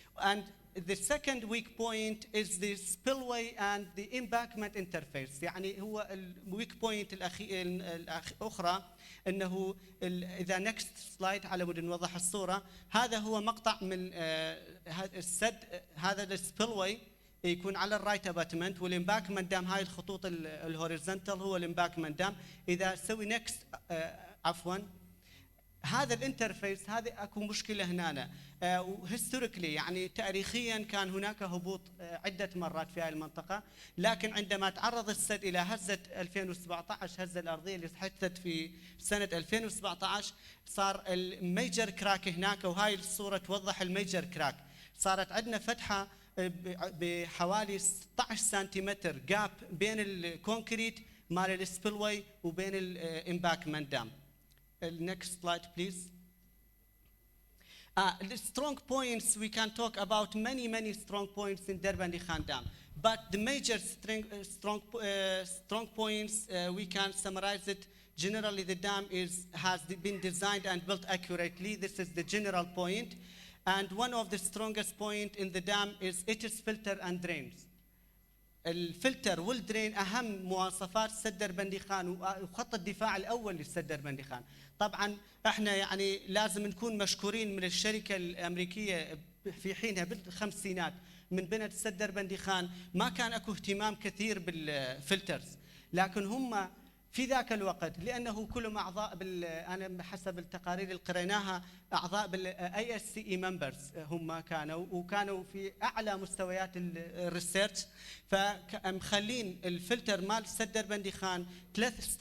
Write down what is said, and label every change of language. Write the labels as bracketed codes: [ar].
[en] And the second weak point is the spillway and the embankment interface. [ar] يعني هو الويك بوينت الأخرى أنه إذا [en] next slide [ar] على مود نوضح الصورة، هذا هو مقطع من السد، هذا السبيلوي يكون على الرايت اباتمنت، والامباكمنت دام هاي الخطوط الهوريزونتال هو الامباكمنت دام. اذا سوي نكست عفوا هذا الانترفيس هذه اكو مشكله هنا، وهيستوريكلي يعني تاريخيا كان هناك هبوط عده مرات في هذه المنطقه، لكن عندما تعرض السد الى هزه 2017 هزه الارضيه اللي حدثت في سنه 2017 صار الميجر كراك هناك، وهاي الصوره توضح الميجر كراك. صارت عندنا فتحه بحوالي 16 سنتيمتر جاب بين الكونكريت مال السبيلوي وبين الامباكمنت دام. [en] Next slide please. The strong points, we can talk about many strong points in Derbandi Khan Dam, but the major strong points we can summarize it. Generally the dam has been designed and built accurately. This is the general point. And one of the strongest point in the dam is its filter and drains. [ar] الفلتر والدرين أهم مواصفات سد دربندي خان وخط الدفاع الأول للسد دربندي خان. طبعا احنا يعني لازم نكون مشكورين من الشركة الأمريكية في حينها بالخمسينات من بنت سد دربندي خان ما كان اكو اهتمام كثير بالفلترز، لكن هم في ذاك الوقت لانه كلهم اعضاء انا حسب التقارير اللي قريناها اعضاء بالاي اس سي اي ممبرز هم كانوا، وكانوا في اعلى مستويات الريسيرش، فمخلين الفلتر مال سد دربندي خان ثلاث